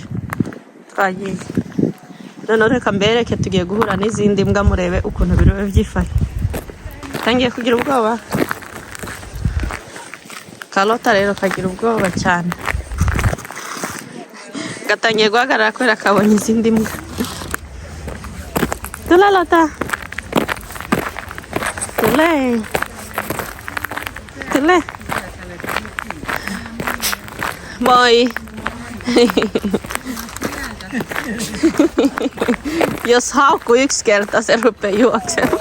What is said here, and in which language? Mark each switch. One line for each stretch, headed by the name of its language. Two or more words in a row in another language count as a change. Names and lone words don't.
Kinyarwanda: Twagiye noneho reka mbereke, tugiye guhura n'izindi mbwa murebe ukuntu biriwe byifashe. Tangiye kugira ubwoba, Karota rero kagira ubwoba cyane, gatangiye guhagarara kubera kabonye izindi mbwa.
Finnish: Tula Lota, tule moi. Jos haukku yksi kerta, se rupeaa juoksemaan.